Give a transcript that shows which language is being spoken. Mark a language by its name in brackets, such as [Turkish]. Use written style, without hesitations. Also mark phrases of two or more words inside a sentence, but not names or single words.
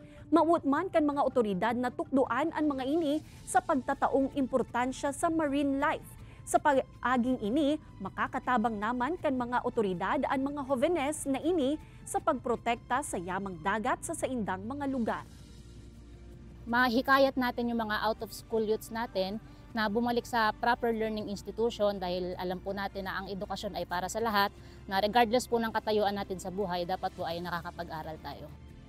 [Bikol] Mauot man kan mga otoridad na tukduan ang mga ini sa pagtataong importansya sa marine life. Sa pag-aging ini, makakatabang naman kan mga otoridad ang mga jovenes na ini sa pagprotekta sa yamang dagat sa saindang mga lugar. [Filipino] Mahikayat natin yung mga [English] out-of-school youths [Filipino] natin na bumalik sa [English] proper learning institution [Filipino] dahil alam po natin na ang edukasyon ay para sa lahat, na regardless po ng katayuan natin sa buhay, dapat po ay nakakapag-aral tayo.